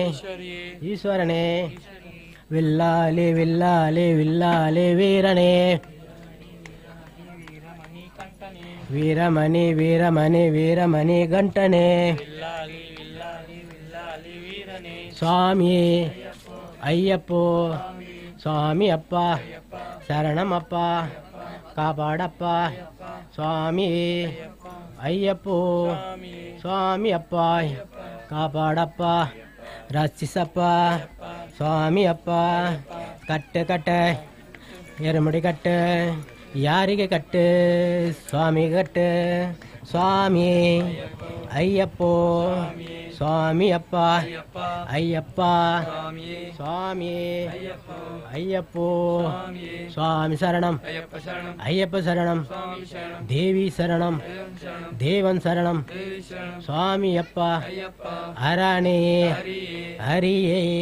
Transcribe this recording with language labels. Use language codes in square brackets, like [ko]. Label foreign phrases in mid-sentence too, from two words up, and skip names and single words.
[te] విల్లాలి విల్లాలి విల్లాలి వీరనే వీరమణి వీరమణి వీరమణి గంటనే స్వామి అయ్యప్పో స్వామి అప్ప శరణమప్ప కాపాడప్ప స్వామి అయ్యప్పో స్వామి అప్ప కాపాడప్ప రక్షిసప్ప ಸ್ವಾಮಿ [kn] ಅಪ್ಪ ಕಟ್ಟೆ ಎರಮುಡಿ ಕಟ್ಟೆ ಯಾರಿಗೆ ಕಟ್ಟೆ ಸ್ವಾಮಿ ಕಟ್ಟೆ ಸ್ವಾಮಿ ಅಯ್ಯಪ್ಪೋ ಸ್ವಾಮಿ ಅಪ್ಪ ಅಯ್ಯಪ್ಪ ಸ್ವಾಮಿ ಅಯ್ಯಪ್ಪೋ ಸ್ವಾಮಿ ಶರಣಂ ಅಯ್ಯಪ್ಪ ಶರಣಂ ದೇವಿ ಶರಣಂ ದೇವನ್ ಶರಣಂ ಸ್ವಾಮಿ ಅಪ್ಪ ಅರಣೆ ಹರಿಯೇ